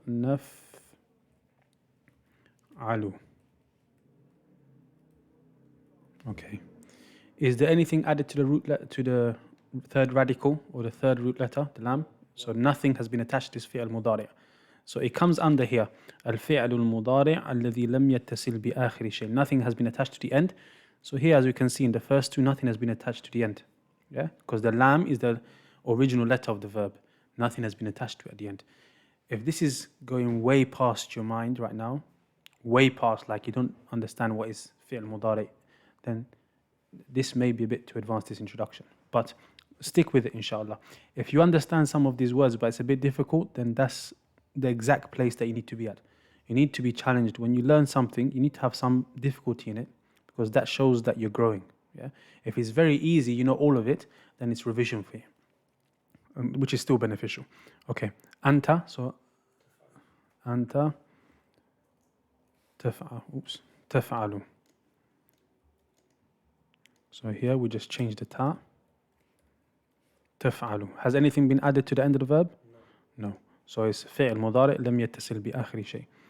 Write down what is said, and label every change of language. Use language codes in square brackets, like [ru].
[ar] نحن نفعل. [en] Okay. Is there anything added to the to the third radical or the third root letter, the lam? So nothing has been attached to this fi'l mudari'. So it comes under here. [ar] الفعل المضارع الذي لم يتصل بآخر شيء. [en] Nothing has been attached to the end. So here, as we can see in the first two, nothing has been attached to the end. Yeah? Because the lam is the original letter of the verb. Nothing has been attached to it at the end. If this is going way past your mind right now, way past, like you don't understand what is fi'l mudari', then this may be a bit too advanced, this introduction. But stick with it, inshallah. If you understand some of these words, but it's a bit difficult, then that's the exact place that you need to be at. You need to be challenged. When you learn something, you need to have some difficulty in it, because that shows that you're growing. Yeah. If it's very easy, you know all of it, then it's revision for you, which is still beneficial. Okay. Anta. So anta taf'alu. So here we just change the ta. تفعل. Has anything been added to the end of the verb? No. So it's [ar] فعل مضارع لم يتصل بآخر شيء.